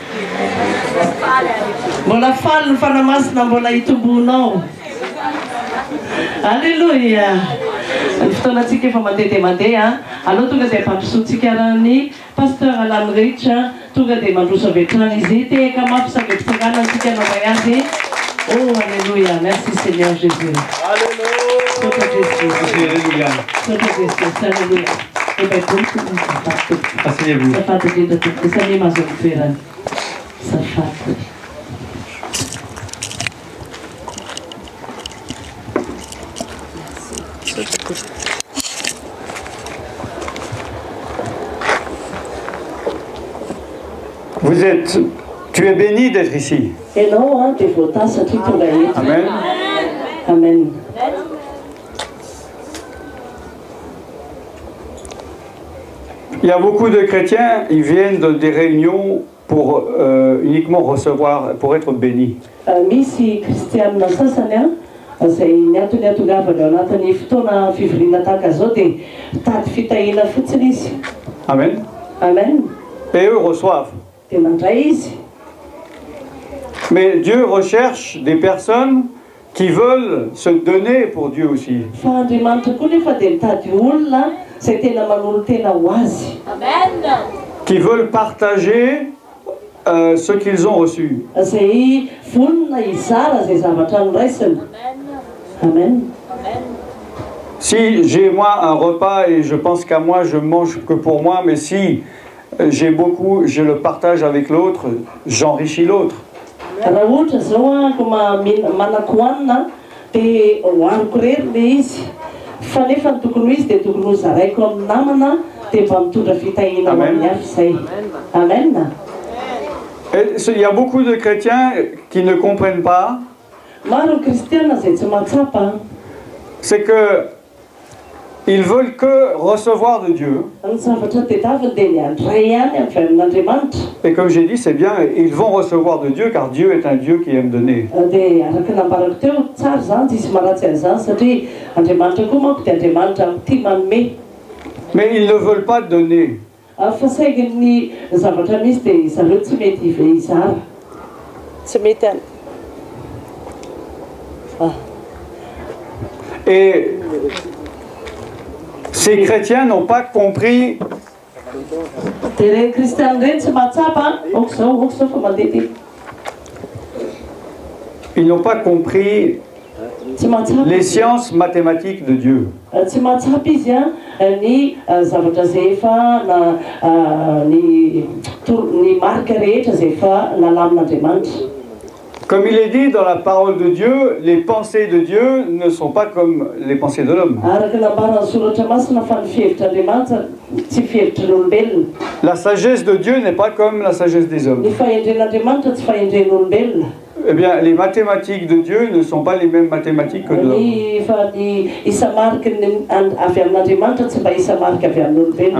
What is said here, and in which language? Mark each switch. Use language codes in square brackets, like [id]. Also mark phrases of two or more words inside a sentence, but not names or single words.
[mg] Mbola faly ny fanamasina mbola hitombonao. Alleluia. Ny fotoanantsika efa mandeha aloha tonga dia mpampisoantsika ny pasteur Alan Rich tonga dia mandroso avy hatrany izy tehaka mafy saky fitsangana antsika navay azy. [fr] Oh alléluia, merci Seigneur Jésus. Alléluia. Sotra Jésus. Alléluia. Sotra Jésus. Alléluia. Asseyez-vous. [mg] Safady indrindra tompoko samy mahazo ny toerany. Safady. [fr] Tu es béni d'être ici. Amen. Amen. Il y a beaucoup de chrétiens, ils viennent de des réunions pour uniquement recevoir, pour être bénis. [mg] Misy kristianina sasany izay niantony atongavany ao anatin'ny fotoana fivoriana tahaka zao dia tady fitahina fotsiny izy. Amen. Amen. [fr] Et eux reçoivent. [mg] Dia mandray izy. [fr] Mais Dieu recherche des personnes qui veulent se donner pour Dieu aussi. [mg] Fa Andriamanitra koa nefa dia mitady olona izay tena manolo tena ho azy. Amen. [fr] Qui veulent partager ce qu'ils ont reçu. [mg] Izay vonona izara izay zavatra noraisiny. Amen. [fr] Si j'ai moi un repas et je pense qu'à moi, je mange que pour moi, mais si j'ai beaucoup, je le partage avec l'autre, j'enrichis l'autre. [mg] Raha ohatra zao ko manako hoanina dia hoaniko rery le izy fa nefa ny tokony ho izy dia tokony ho zaraiko amin'ny namana dia mba mitondra fitahina ho amin'ny hafa izay. Amen. [fr] Et il y a beaucoup de chrétiens qui ne comprennent pas. [mg] Maro ny kristiana izay tsy mahatsapa. [fr] C'est que ils veulent que recevoir de Dieu. [mg] Ny zavatra tadiaviny dia ny andray ihany avy amin'Andriamanitra. [fr] Et comme j'ai dit, c'est bien, ils vont recevoir de Dieu car Dieu est un Dieu qui aime donner. [mg] Dia araka nambarako teo tsara zany tsisy maratsy an'izany satria Andriamanitra koa manko dia Andriamanitra tia manome. [fr] Mais ils ne veulent pas donner. [mg] Fa saingy ny zavatra misy dia zareo tsy mety izara. Tsy mety any. [fr] Et ces chrétiens n'ont pas compris [mg] dia reny kristiana reny tsy mahatsapa okizao fa mandeha. [fr] Ils n'ont pas compris les sciences mathématiques de Dieu. [mg] Tsy mahatsapa izy ny zavatra izay efa ny marika rehetra izay efa nalamin'Andriamanitra. [fr] Comme il est dit dans la parole de Dieu, les pensées de Dieu ne sont pas comme les pensées de l'homme. La sagesse de Dieu n'est pas comme la sagesse des hommes. Eh bien, les mathématiques de Dieu ne sont pas les mêmes mathématiques que de l'homme.